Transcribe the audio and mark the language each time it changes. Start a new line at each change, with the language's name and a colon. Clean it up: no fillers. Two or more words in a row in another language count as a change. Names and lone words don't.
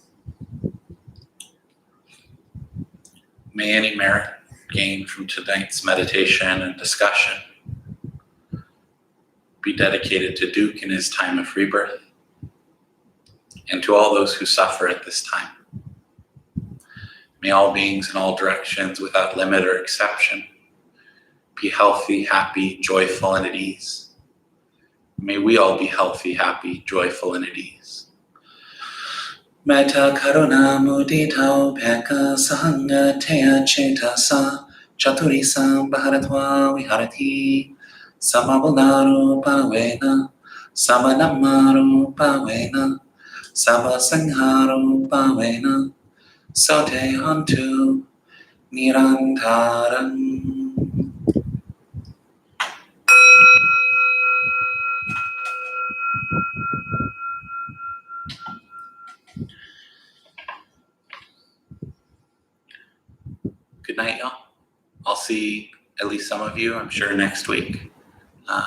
English: May any merit gained from tonight's meditation and discussion be dedicated to Duke in his time of rebirth and to all those who suffer at this time. May all beings in all directions, without limit or exception, be healthy, happy, joyful, and at ease. May we all be healthy, happy, joyful, and at ease.
Pali: Metta karuna mudita upeka sahanga teya cetasa chaturisa bharatva viharati samavalarupa vena samanamarupa vena savasanharupa vena sote hantu nirantaram.
English: Good night, y'all. I'll see at least some of you, I'm sure, next week.